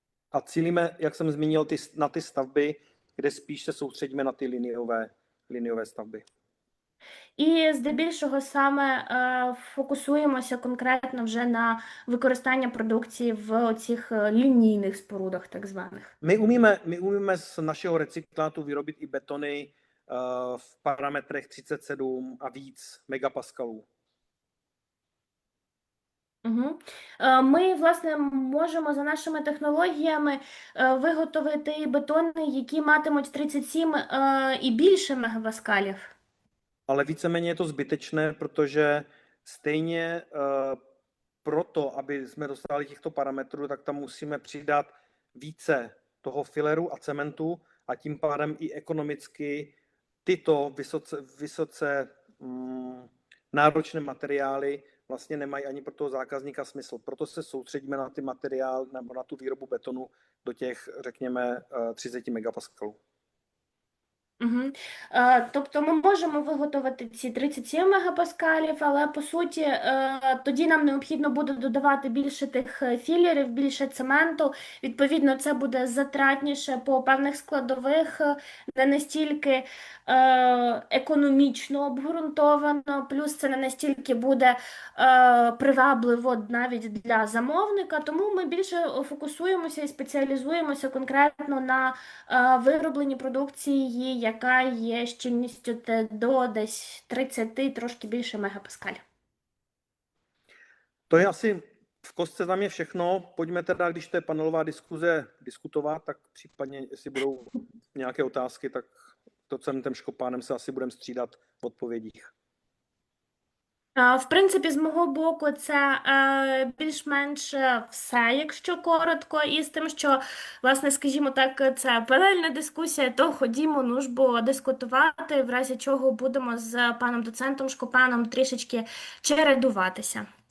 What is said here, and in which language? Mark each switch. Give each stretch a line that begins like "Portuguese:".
Czech: A cílíme, jak jsem zmínil, na ty stavby, kde spíš se soustředíme na ty liniové stavby.
Ukrainian: І здебільшого саме фокусуємося конкретно вже на використання продукції в цих лінійних спорудах, так званих.
Czech: My umíme z našeho recyklátu vyrobit i betony v parametrech 37 a víc megapaskalů. Угу.
Ukrainian: Ми, власне, можемо за нашими технологіями виготовити бетони, які матимуть 37 і більше мегапаскалів.
Czech: Ale víceméně je to zbytečné, protože stejně proto, aby jsme dosáhli těchto parametrů, tak tam musíme přidat více toho fileru a cementu a tím pádem i ekonomicky tyto vysoce náročné materiály vlastně nemají ani pro toho zákazníka smysl. Proto se soustředíme na ty materiály nebo na tu výrobu betonu do těch, řekněme, 30 megapaskalů. Угу.
Ukrainian: Тобто ми можемо виготовити ці 37 мегапаскалів, але по суті тоді нам необхідно буде додавати більше тих філерів, більше цементу. Відповідно, це буде затратніше по певних складових, не настільки економічно обґрунтовано, плюс це не настільки буде привабливо навіть для замовника. Тому ми більше фокусуємося і спеціалізуємося конкретно на виробленні продукції, яка є щільністю до десь 30, трошки більше мегапаскалів.
Czech: To je asi v kostce za mě všechno. Pojďme teda, když to je panelová diskuze, diskutovat, tak případně, jestli budou nějaké otázky, tak docentem Škopánem se asi budeme střídat v odpovědích.
Ukrainian: В принципі, з мого боку, це більш-менш все, якщо коротко, і з тим, що, власне, скажімо так, це панельна дискусія, то ходімо, ну ж бо дискутувати, в разі чого будемо з паном доцентом Шкопаном трішечки чередуватися.